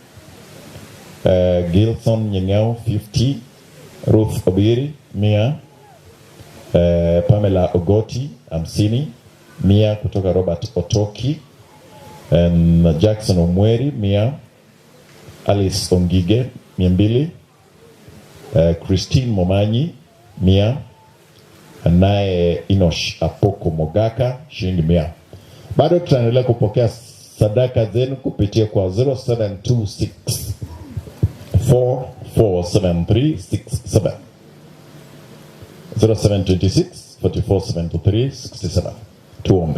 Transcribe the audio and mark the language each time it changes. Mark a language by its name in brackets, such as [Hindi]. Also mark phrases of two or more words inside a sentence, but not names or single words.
[Swahili] Gilson Nyengao 50, Ruth Obiri 100, Pamela Ogoti 50, 100 kutoka Robert Otoki, Jackson Omweri 100, Alice Ongige 200, Christine Momanyi 100, naye Inosh Apoko Mogaka shilingi 100. Bado tutaendelea kupokea sadaka zenu kupitia kwa 0726 447367, 0726 447367. Tuombe.